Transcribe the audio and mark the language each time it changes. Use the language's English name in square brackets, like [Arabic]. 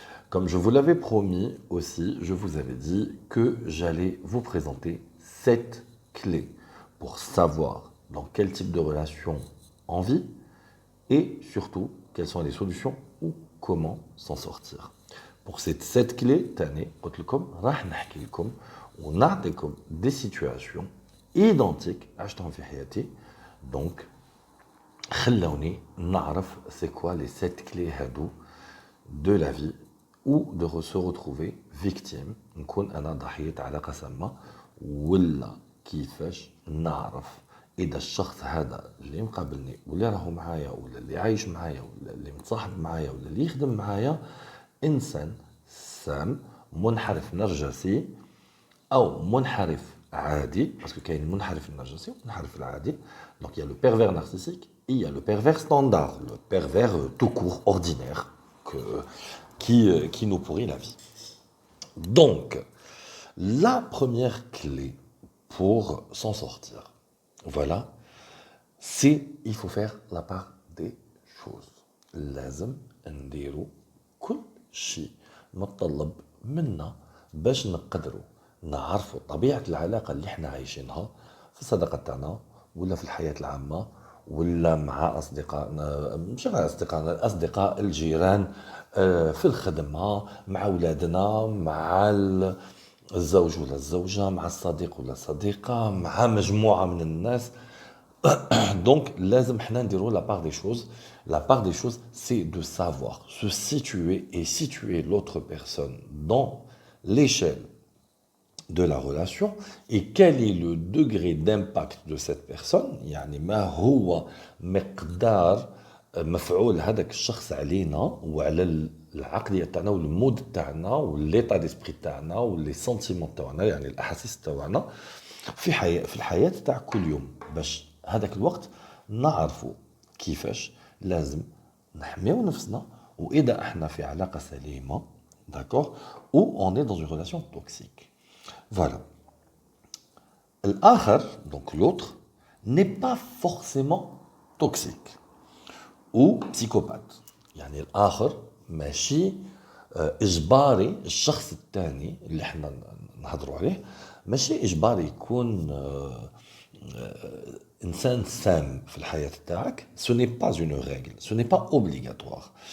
[French] Comme je vous l'avais promis aussi, je vous avais dit que j'allais vous présenter 7 clés pour savoir dans quel type de relation on vit et surtout quelles sont les solutions ou comment s'en sortir. Pour ces 7 clés, [Arabic] تاني قلت لكم راح نحكي لكم ونعطيكم [French] des situations identiques [Arabic] عشتهم في حياتي. Donc خلوني نعرف [French] c'est quoi les 7 clés [Arabic] هادو [French] de la vie ou de se retrouver victime [Arabic] نكون انا ضحيه علاقه سامه ولا كيفاش نعرف اذا الشخص هذا اللي مقابلني واللي راهو معايا ولا اللي عايش معايا ولا اللي متصاحب معايا ولا اللي يخدم معايا انسان سام منحرف نرجسي او منحرف عادي باسكو كاين المنحرف النرجسي والمنحرف العادي. [French] Donc il y a le pervers narcissique et il y a le pervers standard, le pervers tout court ordinaire qui nous pourrit la vie. Donc la première clé pour s'en sortir, voilà, c'est il faut faire la part des choses. [Arabic] لازم نديرو كل شيء متطلب منا باش نقدروا نعرفوا طبيعة العلاقة اللي احنا عايشينها في الصداقة تاعنا ولا في الحياة العامة ولا مع أصدقائنا، مش مع أصدقائنا، الأصدقاء الجيران، في الخدمة مع أولادنا، مع الزوج ولا الزوجة، مع الصديق ولا الصديقة، مع مجموعة من الناس. [French] Donc, [Arabic] لازم حنا نديرو [French] la part des choses. La part des choses, c'est de savoir se situer et situer l'autre personne dans l'échelle de la relation et quel est le degré d'impact de cette personne. [Arabic] يعني ما هو مقدار مفعول هذاك الشخص علينا وعلى العقلية تاعنا والمود تاعنا والليطا ديسبري تاعنا واللي سنتيمون تاعنا، يعني الاحاسيس تاعنا في الحياة تاع كل يوم، باش هذاك الوقت نعرفوا كيفاش لازم نحميو نفسنا واذا احنا في علاقة سليمة، [French] d'accord, ou on est dans une relation toxique. Voilà. L'autre, donc l'autre, n'est pas forcément toxique ou psychopathe. [Arabic] يعني الآخر ماشي إجباري، الشخص الثاني اللي احنا نهضروا عليه ماشي إجباري يكون إنسان سام في الحياة تاعك. [French] Ce n'est pas une règle, ce n'est pas obligatoire.